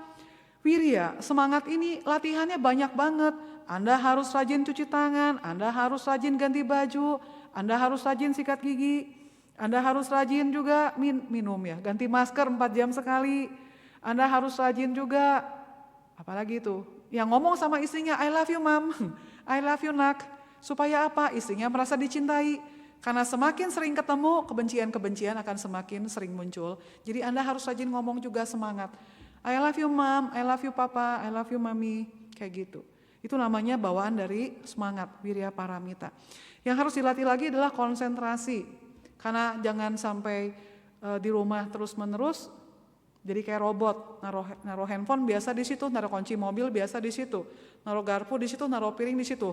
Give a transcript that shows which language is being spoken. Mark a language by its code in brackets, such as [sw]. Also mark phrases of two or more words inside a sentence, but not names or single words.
[id] Wirya, semangat ini latihannya banyak banget. Anda harus rajin cuci tangan, Anda harus rajin ganti baju, Anda harus rajin sikat gigi, Anda harus rajin juga minum ya, ganti masker 4 jam sekali. Anda harus rajin juga, apalagi itu, yang ngomong sama istrinya, [en] I love you mom, I love you nak. [id] Supaya apa? Istrinya merasa dicintai. Karena semakin sering ketemu, kebencian-kebencian akan semakin sering muncul. Jadi Anda harus rajin ngomong juga semangat. [en] I love you mom, I love you papa, I love you mami, [id] kayak gitu. Itu namanya bawaan dari semangat, wirya paramita. Yang harus dilatih lagi adalah konsentrasi. Karena jangan sampai di rumah terus-menerus jadi kayak robot, naruh handphone biasa di situ, naruh kunci mobil biasa di situ, naruh garpu di situ, naruh piring di situ.